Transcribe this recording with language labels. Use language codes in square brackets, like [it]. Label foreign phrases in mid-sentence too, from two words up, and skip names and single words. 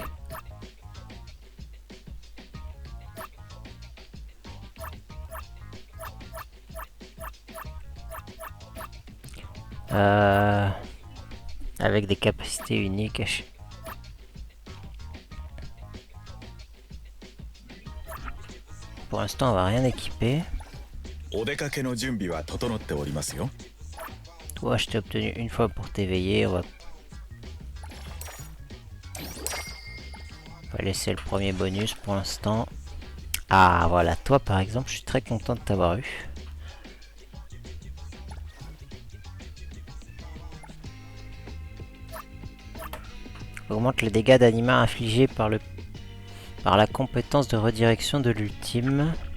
[fr] Avec des capacités uniques. Pour l'instant, on va rien équiper. [ja] お出かけの準備は整っておりますよ。 [fr] Toi, je t'ai obtenu une fois pour t'éveiller. On va laisser le premier bonus pour l'instant. Ah, voilà. Toi, par exemple, je suis très content de t'avoir eu. Augmente les dégâts d'anima infligés par la compétence de redirection de l'ultime.